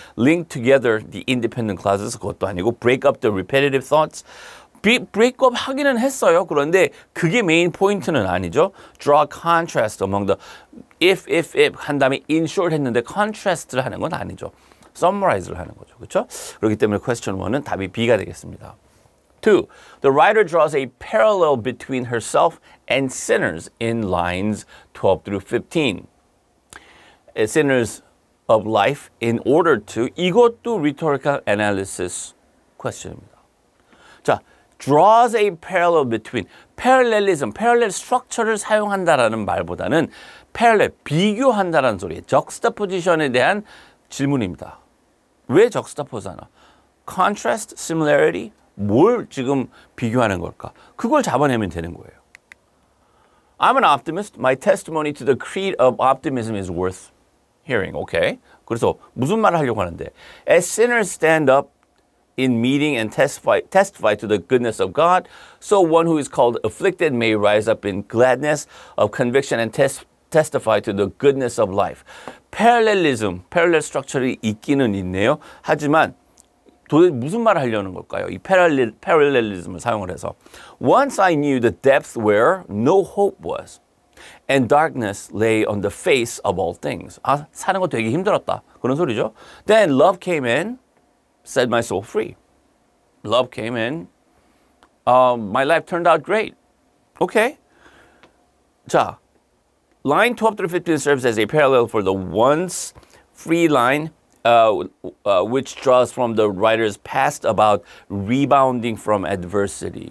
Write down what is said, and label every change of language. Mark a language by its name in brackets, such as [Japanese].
[English] link together the independent clauses [Korean] 그것도 아니고 [English] break up the repetitive thoughts. [Korean] break up 하기는 했어요. 그런데 그게 메인 포인트는 아니죠. [English] draw contrast among the if [Korean] 한 다음에 in short 했는데 contrast를 하는 건 아니죠. summarize를 하는 거죠. 그렇죠? 그렇기 때문에 question 1은 답이 B가 되겠습니다. 2. [English] The writer draws a parallel between herself and sinners in lines 12 through 15. Sinners of life in order to [Korean] 이것도 [English] rhetorical analysis question입니다. [Korean] 자, [English] draws a parallel between [Korean] parallelism, parallel structure를 사용한다라는 말보다는 parallel, 비교한다라는 소리예요. juxtaposition에 대한 질문입니다. 왜 juxtapose하나? contrast, similarity, 뭘 지금 비교하는 걸까? 그걸 잡아내면 되는 거예요. [English] I'm an optimist. My testimony to the creed of optimism is worth hearing. Okay. [Korean] 그래서 무슨 말을 하려고 하는데 [English] As sinners stand up in meeting and testify to the goodness of God, so one who is called afflicted may rise up in gladness of conviction and testify to the goodness of life. [Korean] Parallelism, parallel structure이 있기는 있네요. 하지만 도대체 무슨 말을 하려는 걸까요? 이 parallelism을 사용을 해서 [English] Once I knew the depth where no hope was, and darkness lay on the face of all things. [Korean] 아, 사는 거 되게 힘들었다. 그런 소리죠. [English] Then love came in, set my soul free. Love came in, my life turned out great. Okay. 자, line 12 through 15 serves as a parallel for the once free line, which draws from the writer's past about rebounding from adversity.